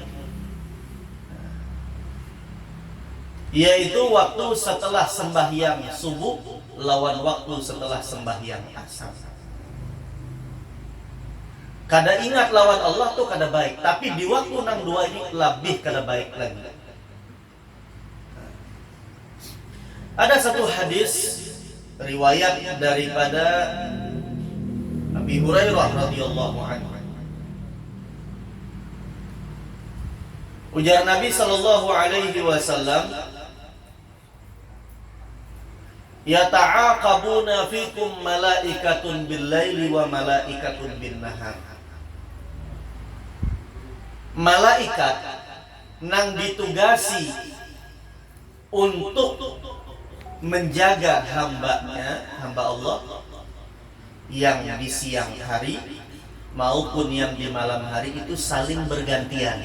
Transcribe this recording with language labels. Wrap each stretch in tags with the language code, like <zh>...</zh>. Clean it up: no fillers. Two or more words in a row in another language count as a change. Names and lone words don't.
<bjn>Yaitu waktu setelah sembahyang subuh lawan waktu setelah sembahyang asar. Kada ingat lawan Allah tuh kada baik, tapi di waktu nang dua ini lebih kada baik lagi. Ada satu hadis riwayat daripada Abi Hurairah</bjn> <ar>رضي الله عنه.</ar> <bjn>Ujar Nabi</bjn> <ar>صلى الله عليه وسلم يتعاقبون فيكم ملائكة بالليل وملائكة بالنهار.</ar> <bjn>malaikat nang ditugasi untuk menjaga hamba Allah yang di siang hari maupun yang di malam hari itu saling bergantian.</bjn>